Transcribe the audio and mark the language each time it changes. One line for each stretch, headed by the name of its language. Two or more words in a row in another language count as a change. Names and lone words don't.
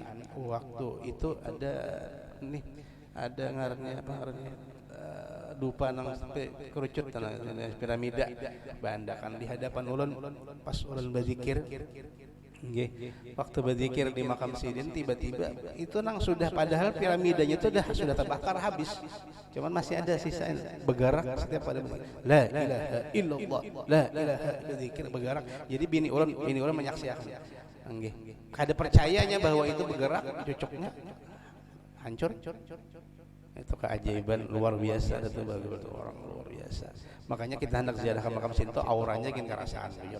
Banjar: Waktu itu ada ngarannya apa ngarannya dupa nang sampai kerucut tanah piramida bandakan di hadapan ulun pas ulun berzikir. Nggih, waktu berzikir di makam sidin tiba-tiba itu nang sudah padahal piramidanya itu sudah terbakar habis. Cuman masih ada sisa bergerak setiap pada
Arabic: لا إله إلا الله لا إله
Banjar: berzikir bergerak. Jadi bini ulun menyaksikan. Nggih. Kada percayanya bahwa itu bergerak cocoknya hancur. Itu keajaiban luar biasa, itu bagus orang luar biasa. Makanya kita hendak ziarah ke makam sidin itu auranya gin kerasaan buyut.